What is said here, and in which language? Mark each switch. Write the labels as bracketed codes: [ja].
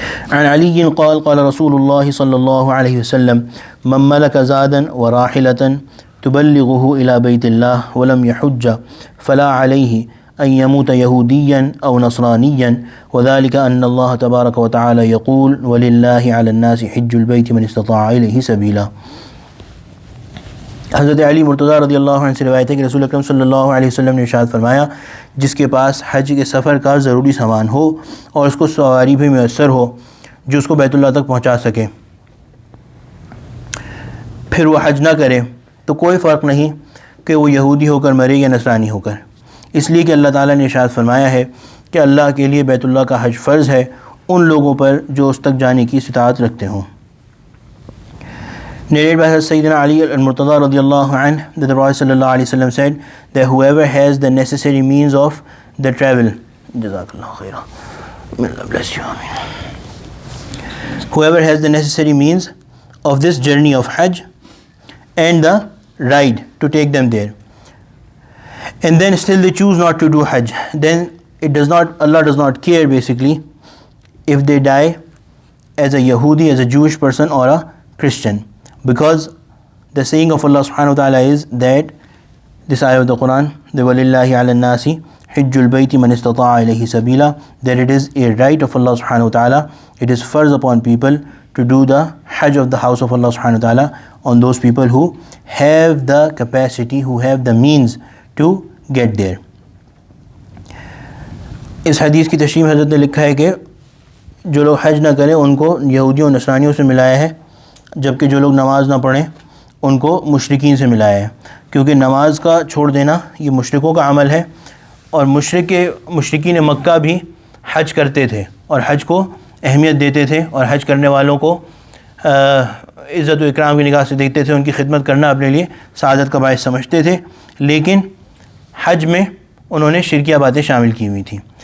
[ar] عن علي قال قال رسول الله صلى الله عليه وسلم من ملك زادا وراحلة تبلغه إلى بيت الله ولم يحج فلا عليه أن يموت يهوديا أو نصرانيا وذلك أن الله تبارك وتعالى يقول ولله على الناس حج البيت من استطاع إليه سبيلا. [ur] حضرت علی مرتضیٰ رضی اللہ عنہ سے روایت ہے کہ رسول اکرم صلی اللہ علیہ وسلم نے ارشاد فرمایا جس کے پاس حج کے سفر کا ضروری سامان ہو اور اس کو سواری بھی میسر ہو جو اس کو بیت اللہ تک پہنچا سکے، پھر وہ حج نہ کرے تو کوئی فرق نہیں کہ وہ یہودی ہو کر مرے یا نصرانی ہو کر، اس لیے کہ اللہ تعالیٰ نے ارشاد فرمایا ہے کہ اللہ کے لیے بیت اللہ کا حج فرض ہے ان لوگوں پر جو اس تک جانے کی استطاعت رکھتے ہوں. [en] Narrated by Sayyidina Ali al-Murtada radiyallahu anhu that the Prophet sallallahu alayhi wa sallam said that whoever has the necessary means of the travel, Jazakallahu khairan, may Allah bless you, Ameen. Whoever has the necessary means of this journey of Hajj and the ride to take them there, and then still they choose not to do Hajj, then Allah does not care basically if they die as a Yahudi, as a Jewish person or a Christian. Because the saying of Allah subhanahu wa ta'ala is that this ayah of the Quran, the [ar] وَلِلَّهِ عَلَى النَّاسِ حِجُّ الْبَيْتِ مَنِ اسْتَطَاعَ إِلَيْهِ سَبِيلًا, [en] that it is a right of Allah subhanahu wa ta'ala, it is farz upon people to do the Hajj of the house of Allah subhanahu wa ta'ala on those people who have the capacity, who have the means to get there. [ur] اس حدیث کی تشریح میں حضرت نے لکھا ہے کہ جو لوگ حج نہ کریں ان کو یہودیوں اور نصرانیوں سے ملایا ہے، جبکہ جو لوگ نماز نہ پڑھیں ان کو مشرکین سے ملایا ہے، کیونکہ نماز کا چھوڑ دینا یہ مشرکوں کا عمل ہے، اور مشرکین مکہ بھی حج کرتے تھے اور حج کو اہمیت دیتے تھے اور حج کرنے والوں کو عزت و اکرام کی نگاہ سے دیکھتے تھے، ان کی خدمت کرنا اپنے لیے سعادت کا باعث سمجھتے تھے، لیکن حج میں انہوں نے شرکیہ باتیں شامل کی ہوئی تھیں.